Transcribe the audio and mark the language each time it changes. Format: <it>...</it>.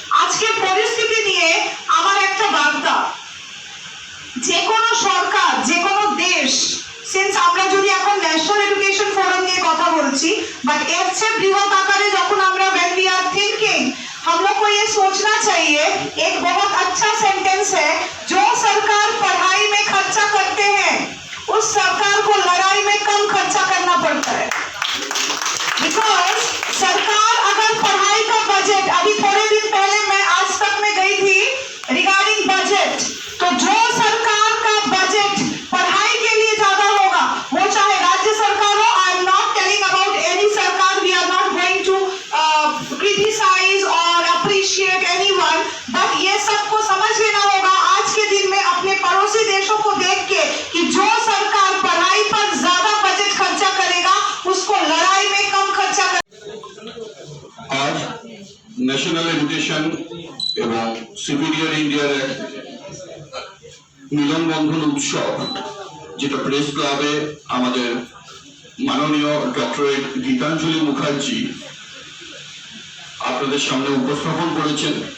<bn>আজকের পরিস্থিতি নিয়ে আমার একটা বার্তা, যে কোনো সরকার, যে কোনো দেশ, সিন্স আমরা যদি এখন ন্যাশনাল এডুকেশন ফোরাম নিয়ে কথা বলছি, বাট এর চেয়ে বৃহৎ আকারে যখন আমরা</bn> <en>when we are thinking,</en> <hi>हम लोग को ये सोचना चाहिए, एक बहुत अच्छा सेंटेंस है, जो सरकार पढ़ाई में खर्चा करते हैं उस सरकार को लड़ाई में कम खर्चा करना पड़ता है। बिकॉज सरकार अगर पढ़ाई का बजट, अभी थोड़े दिन पहले मैं आज तक में गई थी रिगार्डिंग बजट, तो जो सरकार का बजट पढ़ाई के लिए ज्यादा होगा, वो चाहे राज्य सरकार हो,</hi> <en>I am not telling about any सरकार, we are not going to criticise और appreciate anyone,</en> <hi>बट ये सबको समझ लेना होगा आज के दिन में अपने पड़ोसी देशों को देख के कि जो सरकार पढ़ाई पर ज्यादा बजट खर्चा करेगा उसको लड़ाई में कम खर्चा कर।</hi> <bn>आज ন্যাশনাল এডুকেশন এবং সুপিরিয়র ইন্ডিয়ার এক মিলনবন্ধন উৎসব, যেটা প্রেস ক্লাবে আমাদের মাননীয় ডক্টরেট গীতাঞ্জলি মুখার্জি আপনাদের সামনে উপস্থাপন করেছেন।</bn>